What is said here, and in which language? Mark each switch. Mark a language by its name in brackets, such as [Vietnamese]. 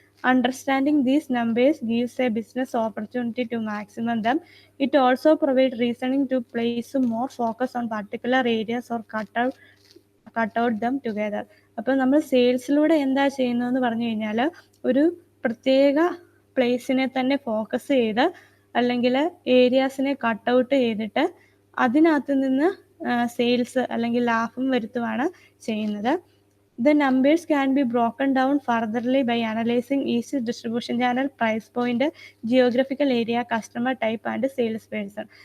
[English] Understanding these numbers gives a business opportunity to maximum them. It also provides reasoning to place more focus on particular areas or cut out them together. [Malayalam] അപ്പോൾ നമ്മൾ സെയിൽസിലൂടെ എന്താ ചെയ്യുന്നതെന്ന് പറഞ്ഞു കഴിഞ്ഞാൽ ഒരു പ്രത്യേക പ്ലേസിനെ തന്നെ ഫോക്കസ് ചെയ്ത് അല്ലെങ്കിൽ ഏരിയാസിനെ കട്ട് ഔട്ട് ചെയ്തിട്ട് അതിനകത്ത് നിന്ന് സെയിൽസ് അല്ലെങ്കിൽ ലാഭം വരുത്തുകയാണ് ചെയ്യുന്നത്. [English] The numbers can be broken down furtherly by analyzing each distribution channel, price point, geographical area, customer type and sales person.